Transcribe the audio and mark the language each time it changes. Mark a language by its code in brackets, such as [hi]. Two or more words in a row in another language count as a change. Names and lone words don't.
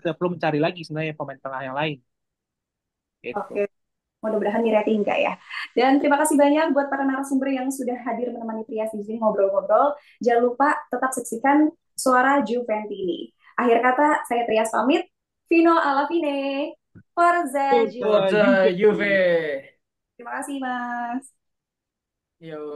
[id] kita tidak perlu mencari lagi sebenarnya pemain tengah yang lain gitu. Oke, mudah-mudahan di rating enggak ya. Dan terima kasih banyak buat para narasumber yang sudah hadir menemani Trias di sini ngobrol-ngobrol. Jangan lupa tetap saksikan Suara Juventi ini. Akhir kata, saya Trias pamit. [it] Fino alla fine. Forza Forza Juve. Forza Juve. Juve. [id] Terima kasih, Mas. Yo.